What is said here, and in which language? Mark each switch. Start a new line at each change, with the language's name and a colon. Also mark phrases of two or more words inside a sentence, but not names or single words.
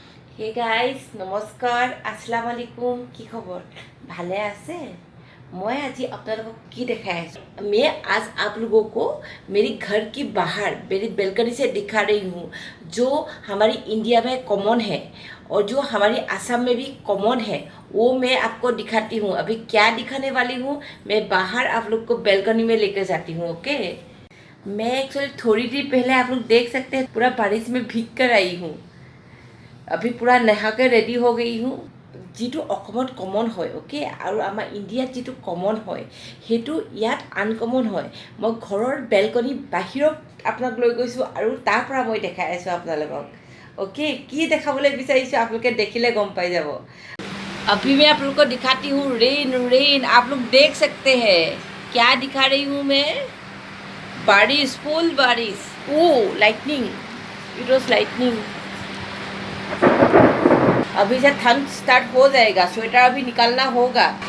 English: hey guys
Hindi: नमस्कार
Arabic: السلام عليكم
Assamese: কি খবৰ ভালে আছে
Hindi: मैं आज आपको की दिखाई मैं आज आप लोगों को मेरी घर की बाहर मेरी बेलकनी से दिखा रही हूँ जो हमारी इंडिया में कॉमन है और जो हमारी असम में भी कॉमन है वो मैं आपको दिखाती हूँ। अभी क्या दिखाने वाली हूँ मैं बाहर आप लोग को बेलकनी में लेकर जाती हूँ। ओके मैं एक्चुअली थोड़ी देर पहले आप लोग देख सकते हैं पूरा बारिश में भीग कर आई हूँ। अभी पूरा नहाके रेडी हो गई हूँ।
Assamese: যিটো অসমত কমন হয় অ'কে আৰু আমাৰ ইণ্ডিয়াত যিটো কমন হয় সেইটো ইয়াত আনকমন হয়। মই ঘৰৰ বেলকনি বাহিৰত আপোনাক লৈ গৈছোঁ আৰু তাৰ পৰা মই দেখাই আছোঁ আপোনালোকক। ओके কি দেখাবলৈ বিচাৰিছোঁ আপোনালোকে দেখিলে গম পাই যাব।
Hindi: अभी मैं आप लोग को दिखाती हूँ
English: rain rain
Hindi: आप लोग देख सकते हैं क्या दिखा रही हूँ मैं।
English: बारिश फुल बारिश ओ lightning it was lightning.
Hindi: अभी से ठंड स्टार्ट हो जाएगा स्वेटर अभी निकालना होगा।